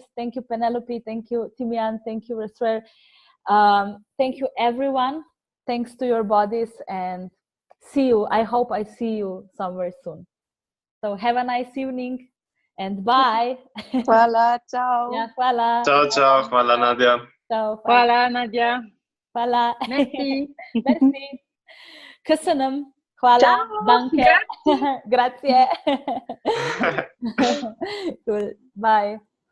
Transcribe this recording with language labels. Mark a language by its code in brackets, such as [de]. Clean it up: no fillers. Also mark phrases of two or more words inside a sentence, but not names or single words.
[en] Thank you Penelope, thank you Timian, thank you Reswer. Thank you everyone. Thanks to your bodies, and see you. I hope I see you somewhere soon. So have a nice evening and bye. [sl] Hvala, ciao. [en] Yeah, [sl] hvala. Ciao, hvala Nadja. Ciao. Hvala, Nadja. Hvala. Merci. Merci. Köszönöm. Hvala. Ciao. Danke. Grazie. Cool. [en] Bye.